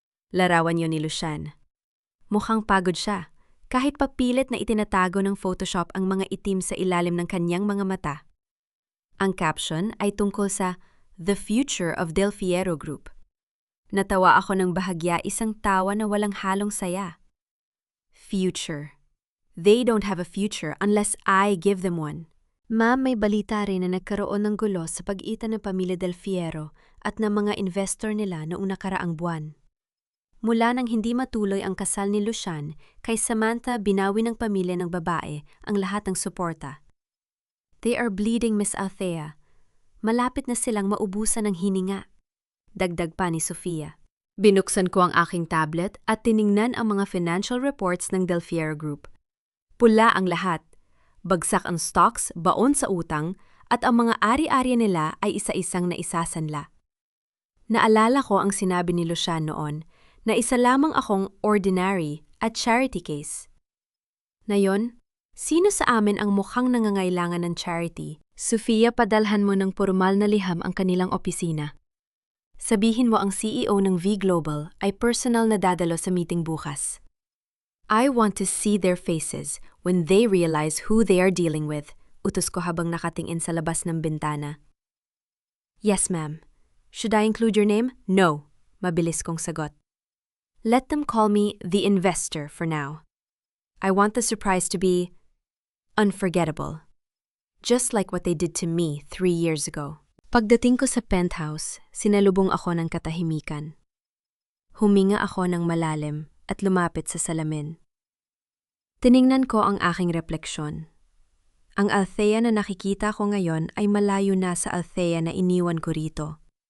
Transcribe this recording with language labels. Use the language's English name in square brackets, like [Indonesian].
[Filipino] Larawan yon ni Lucian. Mukhang pagod siya, kahit papilit na itinatago ng Photoshop ang mga itim sa ilalim ng kanyang mga mata. Ang caption ay tungkol sa The Future of Del Fiero Group. Natawa ako ng bahagya, isang tawa na walang halong saya. [English] Future. They don't have a future unless I give them one. [Filipino] Ma'am, may balita rin na nagkaroon ng gulo sa pagitan ng pamilya Del Fiero at ng mga investor nila noong nakaraang buwan. Mula nang hindi matuloy ang kasal ni Lucian, kay Samantha binawi ng pamilya ng babae ang lahat ng suporta. [English] They are bleeding, Miss Althea. [Filipino] Malapit na silang maubusan ng hininga. Dagdag pa ni Sofia. Binuksan ko ang aking tablet at tiningnan ang mga financial reports ng Del Fiero Group. Pula ang lahat. Bagsak ang stocks, baon sa utang, at ang mga ari-ari nila ay isa-isang naisasanla. Naalala ko ang sinabi ni Lucian noon na isa lamang akong ordinary at charity case. Ngayon, sino sa amin ang mukhang nangangailangan ng charity? Sofia, padalhan mo ng formal na liham ang kanilang opisina. Sabihin mo ang CEO ng V Global ay personal na dadalo sa meeting bukas. [English] I want to see their faces when they realize who they are dealing with, [Filipino] utos ko habang nakatingin sa labas ng bintana. [English] Yes, ma'am. Should I include your name? No, [Filipino] mabilis kong sagot. [English] Let them call me the investor for now. I want the surprise to be unforgettable. Just like what they did to me 3 years ago. [Filipino] Pagdating ko sa penthouse, sinalubong ako ng katahimikan. Huminga ako ng malalim at lumapit sa salamin. Tiningnan ko ang aking refleksyon. Ang Althea na nakikita ko ngayon ay malayo na sa Althea na iniwan ko rito.